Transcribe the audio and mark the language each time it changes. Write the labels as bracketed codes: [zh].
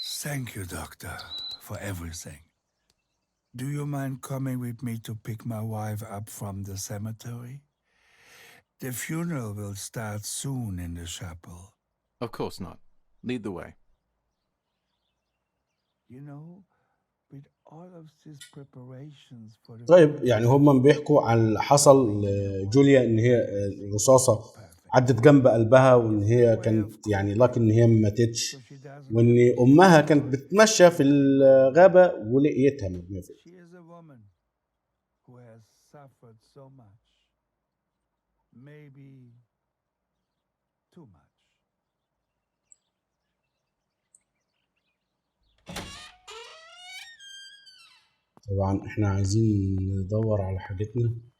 [en] Thank you, doctor, for everything. Do you mind coming with me to pick my wife up from the cemetery? The funeral will start soon in the chapel. Of course not. Lead the way. You know, with all of these preparations for the... [ar] طيب يعني هم بيحكوا عن اللي حصل لجوليا، ان هي الرصاصة عدت جنب قلبها، وان هي كانت يعني لكن ان هي ما ماتتش، وان امها كانت بتمشى في الغابة ولقيتها مرمية فيها. [en] She is a woman who has suffered so much. Maybe too much. [ar] طبعا احنا عايزين ندور على حاجتنا.